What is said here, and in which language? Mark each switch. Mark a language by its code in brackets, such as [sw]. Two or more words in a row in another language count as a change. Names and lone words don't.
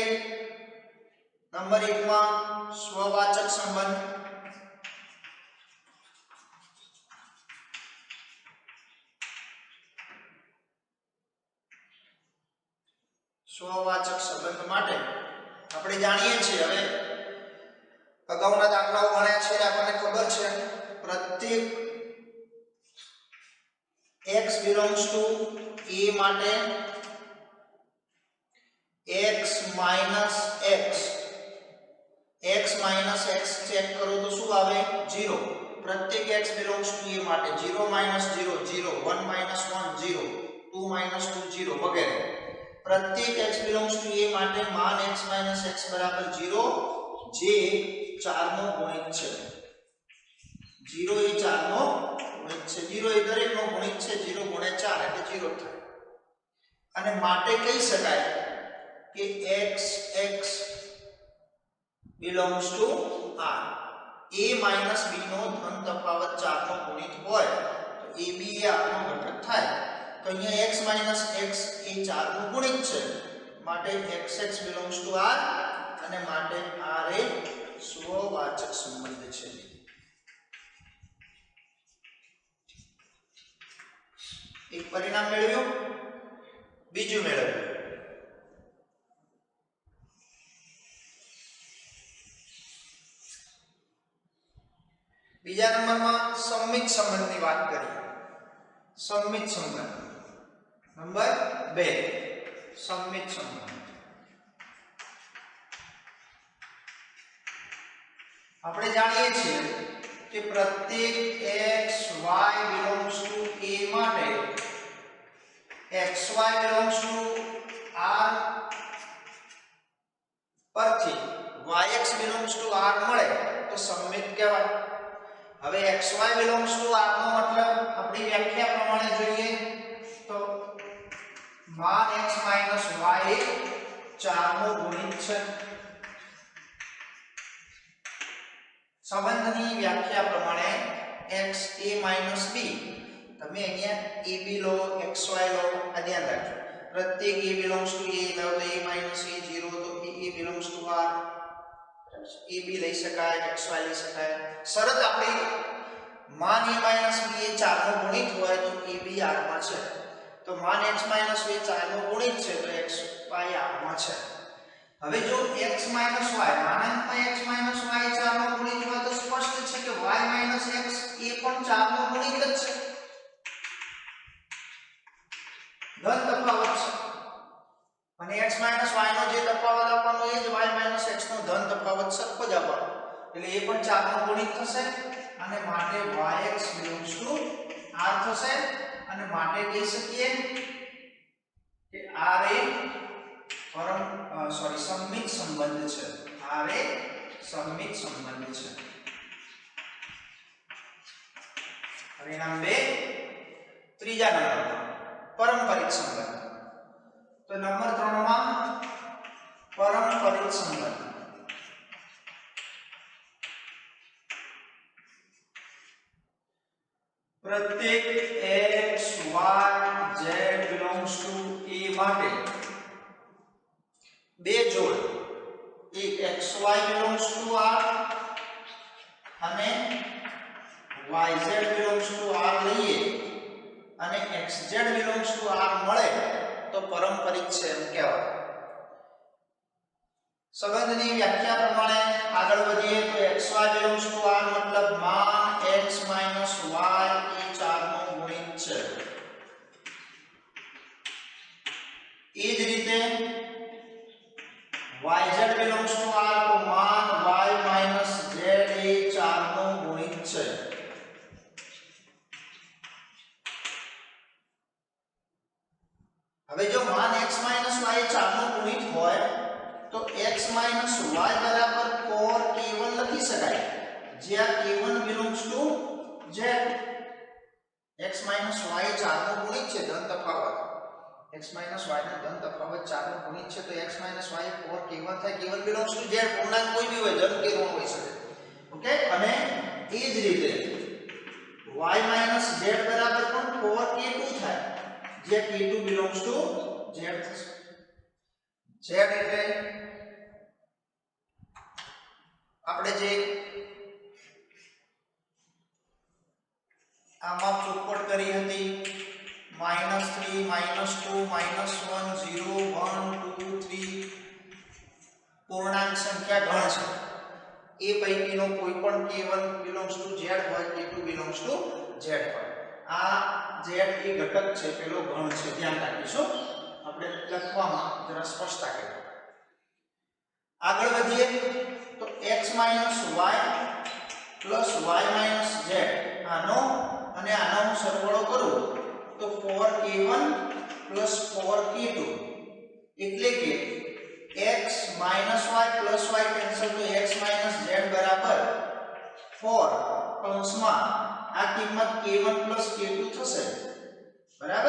[gu] નંબર 1 માં સ્વવાચક સંબંધ, સ્વવાચક સંબંધ માટે આપણે જાણીએ છીએ, હવે અગાઉના દાખલાઓ ગણ્યા છે, આપણને ખબર છે પ્રત્યેક [en] x belongs to a [gu] માટે [en] x minus x [gu] ચેક કરો તો શું આવે? 0. પ્રત્યેક [en] x belongs to a [gu] માટે 0 - 0 0, 1 - 1 0, 2 - 2 0 વગેરે. પ્રત્યેક [en] x belongs to a [gu] માટે માન x - x બરાબર 0 જે 4 નો ગુણિત છે. 0 એ 4 નો ગુણિત છે. 0 એ દરેકનો ગુણિત છે. 0 * 4 એટલે 0 થાય. અને માટે કહી શકાય કે [en] x belongs to R. a minus b [gu] નો ધન તફાવત 4 નો ગુણિત હોય તો ab એ R નો ઘટક થાય. તો અહીંયા [en] x minus x [gu] એ 4 નો ગુણિત છે, માટે [en] xx belongs to R [gu] અને માટે R એ સ્વવાચક સંબંધ છે. એક પરિણામ મેળવ્યું. બીજું મેળવ્યું. બીજા નંબરમાં સંમિત સંબંધની વાત કરીએ. સંમિત સંબંધ નંબર 2, સંમિત સંબંધ. આપણે જાણીએ છીએ કે પ્રત્યેક [en] x y belongs to a [gu] માટે [en] xy belongs to R [gu] પરથી [en] yx belongs to R [gu] મળે તો સંમિત કહેવાય. હવે [en] xy belongs to R [gu] નો મતલબ આપણી વ્યાખ્યા પ્રમાણે જોઈએ તો માન x - y એ 4 નો ગુણિત છે. સંબંધની વ્યાખ્યા પ્રમાણે x a - b, તમે અહીંયા ab લો, xy લો, આ ધ્યાન રાખજો. પ્રત્યેક [en] a belongs to a [gu] લો તો a - a 0 તો [en] a belongs to R. [gu] ab લઈ શકાય, xy લઈ શકાય. શરત આપણી માન a માઈનસ b એ 4 નો ગુણિત હોય તો a b r માં છે, તો માન x માઈનસ y 4 નો ગુણિત છે તો x y r માં છે. હવે જો x માઈનસ y માનાંકમાં x માઈનસ y 4 નો ગુણિત હોય તો સ્પષ્ટ છે કે y માઈનસ x એ પણ 4 નો ગુણિત જ છે, ધન તફાવત છે, અને x માઈનસ y નો જે તફાવત આપવાનો એ જ y માઈનસ x નો ધન તફાવત સરખો જ આપવાનો, એટલે એ પણ 4 નો ગુણિત થશે અને માટે [en] yx belongs to r [gu] થશે, અને માટે કહી શકીએ કે r એ સમમિત સંબંધ છે, r એ સમમિત સંબંધ છે. પરિણામ 2 ત્રીજા નંબરમાં પારંપરિક સંબંધ. તો નંબર 3 માં પારંપરિક સંબંધ. પ્રત્યેક [en] x y z belongs to a [gu] માટે બે જોડ, એક [en] xy belongs to r [gu] અને [en] yz belongs to r [gu] લઈએ અને [en] xz belongs to r [gu] મળે તો પારંપરિક છે એમ કહેવાય. સંબંધની વ્યાખ્યા પ્રમાણે આગળ વધીએ તો [en] xy belongs to r [gu] મતલબ માન x y એ 4 નો ગુણિત છે. એ જ રીતે [en] yz belongs to r [gu] તો માન y માઈનસ z એ 4 નો ગુણિત છે. હવે જો માન x માઈનસ y એ 4 નો ગુણિત હોય તો x માઈનસ y બરાબર 4k1 લખી શકાય, જ્યાં [en] k1 belongs to z. [gu] x માઈનસ y એ 4 નો ગુણિત છે, ધન તફાવત x માઈનસ y નો ધન તફાવત 4 નો ગુણિત છે, તો x માઈનસ y એ 4k1 થાય. [en] k1 belongs to z, [gu] પૂર્ણાંક કોઈ બી હોય, ધન કે ઋણ હોઈ શકે. ઓકે, અને એ જ રીતે y માઈનસ z બરાબર પણ 4k2 થાય, જે [en] k2 belongs to z [gu] થશે. z એટલે આપણે જે આમાં ચોખવટ કરી હતી -3 -2 -1 0 1 2 3 પૂર્ણાંક સંખ્યા ગણ છે, એ પૈકીનો કોઈ પણ [en] k1 belongs to z [gu] હોય, [en] k2 belongs to z [gu] હોય. આ z એ ઘટક છે, પેલો ગણ છે, ધ્યાન રાખીશું, આપણે લખવામાં જરા સ્પષ્ટતા કરીએ. આગળ વધીએ તો x માઈનસ y પ્લસ y માઈનસ z આનો અને આનો હું સરવાળો કરું તો 4k1 પ્લસ 4k2 એટલે કે x માઈનસ y પ્લસ y કેન્સલ તો x માઈનસ z બરાબર 4 કૌંસમાં આ કિંમત k1 પ્લસ k2 થશે, બરાબર.